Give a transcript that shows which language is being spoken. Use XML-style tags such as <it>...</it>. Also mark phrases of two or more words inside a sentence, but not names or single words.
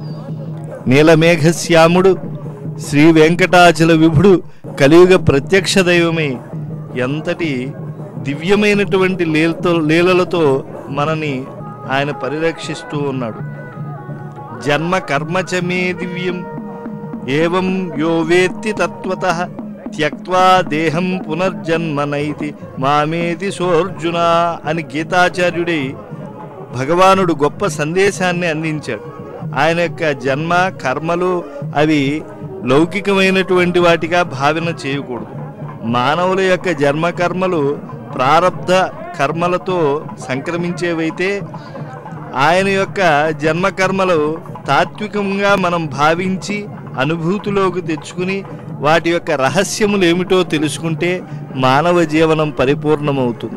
<te>నీలమేఘశ్యాముడు శ్రీ వెంకటాచల విభుడు కలియుగ ప్రత్యక్ష దైవమై ఎంతటి దివ్యమైనటువంటి లీలలతో మనని ఆయన పరిరక్షిస్తూ ఉన్నాడు.</te> <sa>జన్మ కర్మచమే దివ్యం ఏవం యో వేత్తి తత్వతః త్యక్త్వా దేహం పునర్జన్మనైతి మామేతి సోర్జున</sa> <te>అని గీతాచార్యుడై భగవానుడు గొప్ప సందేశాన్ని అందించాడు. ఆయన యొక్క జన్మ కర్మలు అవి లౌకికమైనటువంటి వాటిగా భావన చేయకూడదు. మానవుల యొక్క జన్మ కర్మలు ప్రారబ్ధ కర్మలతో సంక్రమించేవైతే ఆయన యొక్క జన్మకర్మలు తాత్వికంగా మనం భావించి అనుభూతిలోకి తెచ్చుకుని వాటి యొక్క రహస్యములు ఏమిటో తెలుసుకుంటే మానవ జీవనం పరిపూర్ణమవుతుంది.</te>